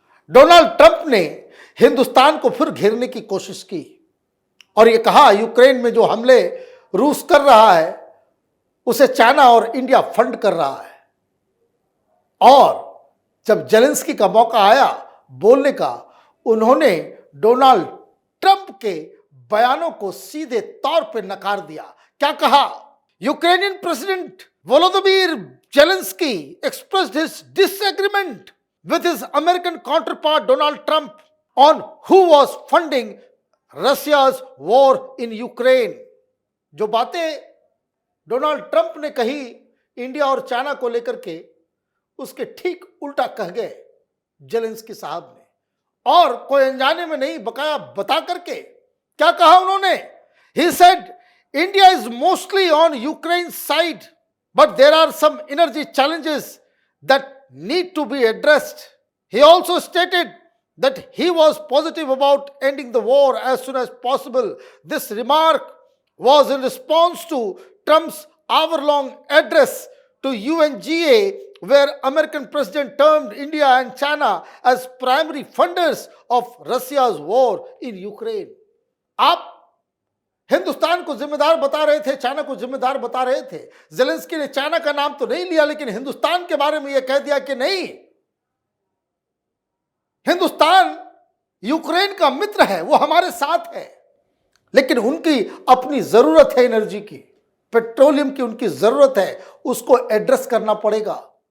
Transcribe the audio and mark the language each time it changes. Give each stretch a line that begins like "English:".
Hindi: Donald Trump ने हिंदुस्तान को फिर घेरने की कोशिश की और ये कहा यूक्रेन में जो हमले रूस कर रहा है उसे चाइना और इंडिया फंड कर रहा है। और जब जेलेंस्की का मौका आया बोलने का, उन्होंने डोनाल्ड ट्रंप के बयानों को सीधे तौर पर नकार दिया। क्या कहा?
English: Ukrainian president Volodymyr Zelensky expressed his disagreement with his American counterpart Donald Trump on who was funding Russia's war in Ukraine।
Hindi: जो बातें डोनाल्ड ट्रंप ने कही इंडिया और चाइना को लेकर के, उसके ठीक उल्टा कह गए जेलेंस्की साहब ने, और कोई अनजाने में नहीं बकाया बता करके। क्या कहा उन्होंने?
English: He said India is mostly on Ukraine's side, but there are some energy challenges that need to be addressed. He also stated that he was positive about ending the war as soon as possible. This remark was in response to Trump's hour-long address to UNGA, where American president termed India and China as primary funders of Russia's war in Ukraine.
Hindi: आप हिंदुस्तान को जिम्मेदार बता रहे थे, China को जिम्मेदार बता रहे थे। जेलेंस्की ने चाइना का नाम तो नहीं लिया, लेकिन हिंदुस्तान के बारे में यह कह दिया कि नहीं, हिंदुस्तान यूक्रेन का मित्र है, वो हमारे साथ है, लेकिन उनकी अपनी जरूरत है एनर्जी की, पेट्रोलियम की उनकी जरूरत है, उसको एड्रेस करना पड़ेगा।